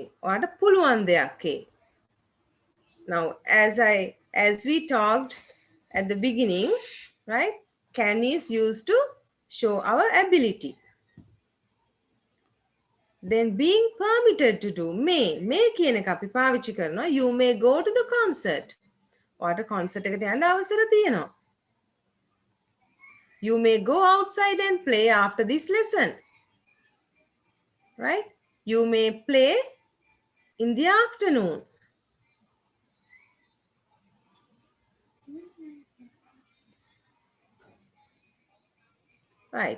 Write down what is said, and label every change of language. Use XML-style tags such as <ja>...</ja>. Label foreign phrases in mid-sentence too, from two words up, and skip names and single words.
<en>What a</en> <si>පුළුවන් දෙයක්කේ.</si> <en>Now, as we talked at the beginning, right? Can is used to show our ability. Then being permitted to do, may</en> <si>කියන එක අපි පාවිච්චි කරනවා.</si> <en>You may go to the concert.</en> <si>ඔයාට concert එකට යන්න අවසර තියෙනවා.</si> <en>You may go outside and play after this lesson. Right? You may play in the afternoon. Right.</en>